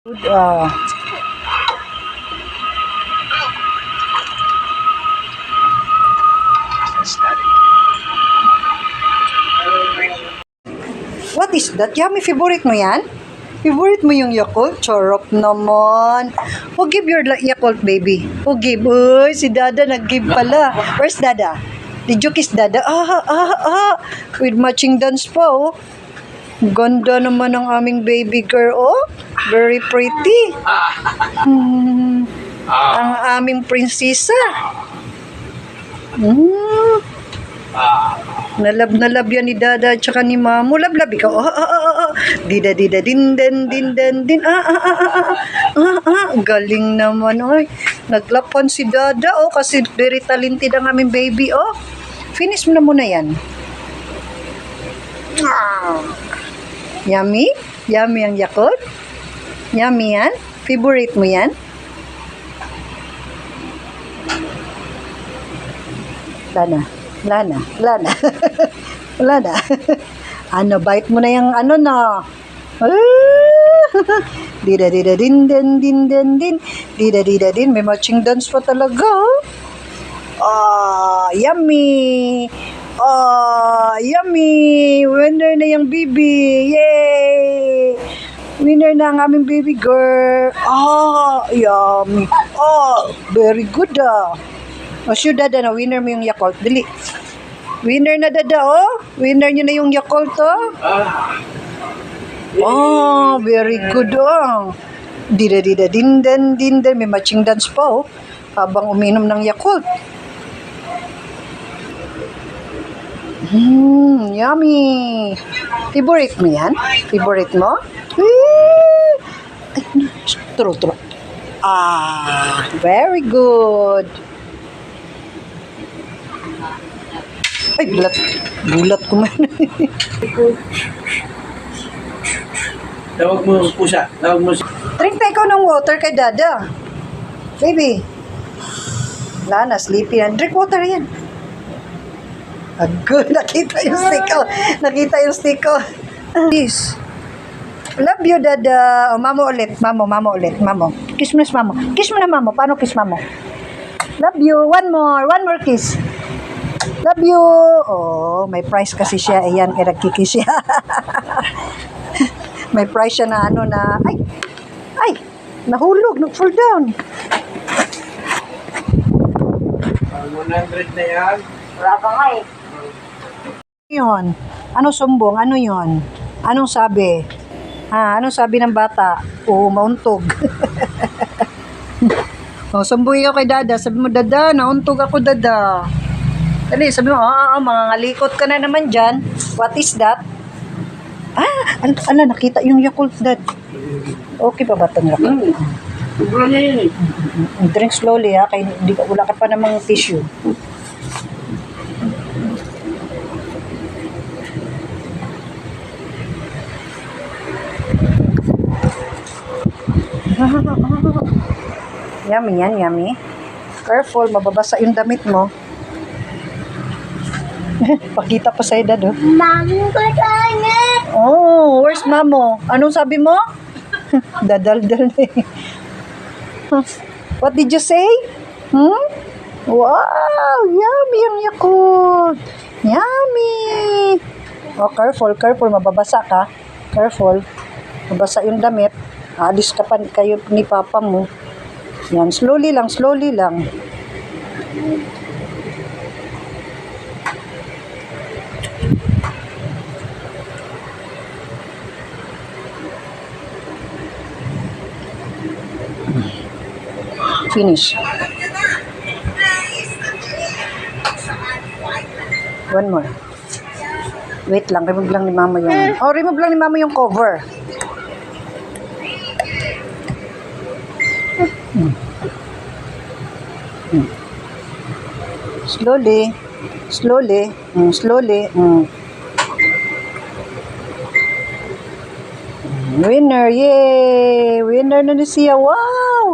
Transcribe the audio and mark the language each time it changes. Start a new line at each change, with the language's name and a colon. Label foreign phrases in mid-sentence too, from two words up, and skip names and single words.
English: Oh. What is that?
Filipino: Yummy, favorite mo yan? Favorite mo yung Yakult? Charot naman.
English: Who give your Yakult, baby? Who give?
Filipino: Uy, si Dada nag-give pala.
English: Where's Dada? Did you kiss Dada? With matching dance pa, oh.
Filipino: Ganda naman ang aming baby girl, oh.
English: Very pretty.
Filipino: Ang aming prinsesa. Nalab yan ni Dada at saka ni Mamo. Lablab ikaw. Dida din din. Galing naman, oy. Naglapan si Dada, oh, kasi
English: very talented
Filipino: ang aming baby, oh. Finish mo na muna yan. Yummy? Yummy ang Yakult? Yummy yan? Favorite mo yan? Lana. Wala na. Ano, bite mo na yung ano na. Dida din. Dida din. May
English: matching dance
Filipino: pa talaga.
English: Yummy. Yummy.
Filipino: Winner na yung baby. Yay. Winner na ang aming baby girl. Yummy.
English: Very good, sure,
Filipino: Dada, na winner mo yung Yakult. Dali. Winner na, Dada, oh. Winner nyo na yung Yakult, oh.
English: Very good, oh.
Filipino: Dida din. May
English: matching dance
Filipino: pa, oh. Habang uminom ng Yakult.
English: Yummy.
Filipino: Favorite mo yan? Favorite mo?
English: True. Very good.
Filipino: Ay, gulat ko man. Tawag mo pusa. Tawag mo. Drink na ikaw ng water kay Dada. Baby. Wala na, sleepy yan.
English: Drink water
Filipino: yan. Good. Nakita yung stick ko.
English: Please. Love you, Dada.
Filipino: Mamo ulit. Mamo ulit. Kiss mo na, Mamo. Kiss mo na, Mamo. Paano kiss, Mamo?
English: Love you. One more kiss. Love you.
Filipino: Oh, may price kasi siya. Ayan, nagkikis siya. May price siya na ano na, ay, nahulog, nag-fall down. 100 na yan. Wala pa nga eh. Yun? Ano sumbong? Ano yun? Anong sabi? Anong sabi ng bata? Mauntog. Sumbong ako kay Dada. Sabi mo, Dada, nauntog ako, Dada. Dali, sabi mo, mga ngalikot ka na naman dyan.
English: What is that?
Filipino: Nakita yung Yakult, Dad. Okay pa ba itong Yakult? Siguro niya yun eh.
English: Drink slowly,
Filipino: ha? Kaya wala ka pa namang tissue. Yummy yan, yummy. Careful, mababasa yung damit mo. Pakita pa sa'yo, Dad, oh. Mami ko tangat. Oh, where's Mamo? Anong sabi mo? Dadaldal na eh.
English: What did you say? Wow, yummy ang Yakult.
Filipino: Yummy. Careful, mababasa ka. Careful. Mabasa yung damit. Alis ka pa kayo ni Papa mo. Yan, slowly lang.
English: Finish. One more.
Filipino: Wait lang, remove lang ni Mama yung cover.
English: Slowly.
Filipino: Winner, yay! Winner na siya. Wow!